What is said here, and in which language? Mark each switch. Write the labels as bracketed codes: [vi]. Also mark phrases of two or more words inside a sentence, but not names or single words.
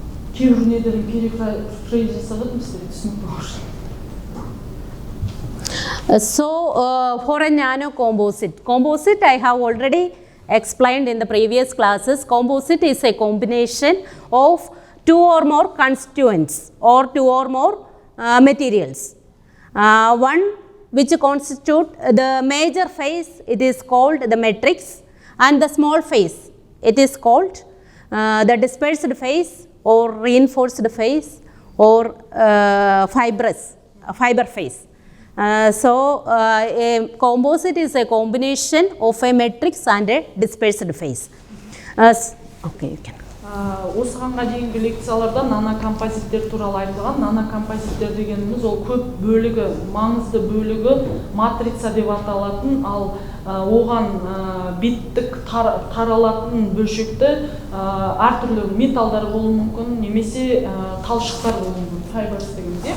[kk] кейбір недерін перефрейз жасаған біздер түсінікті болсын. [en] So for a nano composite I have already explained in the previous classes. Composite is a combination of two or more constituents or two or more materials. One which constitute the major phase, it is called the matrix, and the small phase, it is called the dispersed phase or reinforced phase or fiber phase. So a composite is a combination of a matrix and a dispersed phase. Okay, you can. [kk] Осығанға дейінгі лекцияларда нанокомпозиттер туралы айтылған. Нанокомпозиттер дегеніміз ол көп бөлігі, маңызды бөлігі матрица деп аталатын, ал оған беттік таралатын бөлшекті әртүрлі металдар болуы мүмкін, немесе талшықтар болуы мүмкін, файберс дегенде.